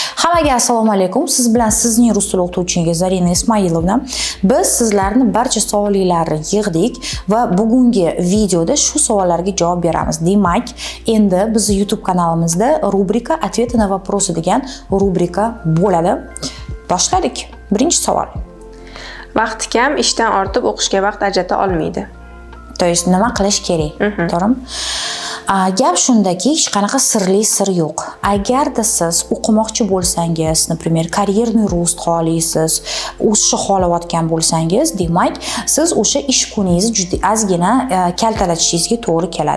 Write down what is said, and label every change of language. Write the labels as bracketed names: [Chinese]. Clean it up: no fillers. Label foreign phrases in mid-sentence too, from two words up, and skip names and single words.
[Uzbek] Hammaga assalomu alaykum. Siz bilan sizning rus tili o'qituvchingiz Zarina Ismoilovna. Biz sizlarni barcha savollarni yig'dik va bugungi videoda shu savollarga javob beramiz. Demak, endi bizning YouTube kanalimizda rubrika [Russian] "Ответы на вопросы" [Uzbek] degan rubrika bo'ladi. Boshladik. Birinchi savol. Vaqti kam, ishdan ortib o'qishga vaqt ajrata olmaydi. [Russian] To есть [Uzbek] nima qilish kerak? To'g'rimi? Gap shundaki, hech qanaqa sirli sir yo'q. Agarda siz o'qimoqchi bo'lsangiz, например, [Russian] карьерный рост [Uzbek] xohlaysiz, o'sishni xohlayotgan bo'lsangiz, demak, siz o'sha ish kuningizni juda ozgina kaltalatishingizga to'g'ri keladi.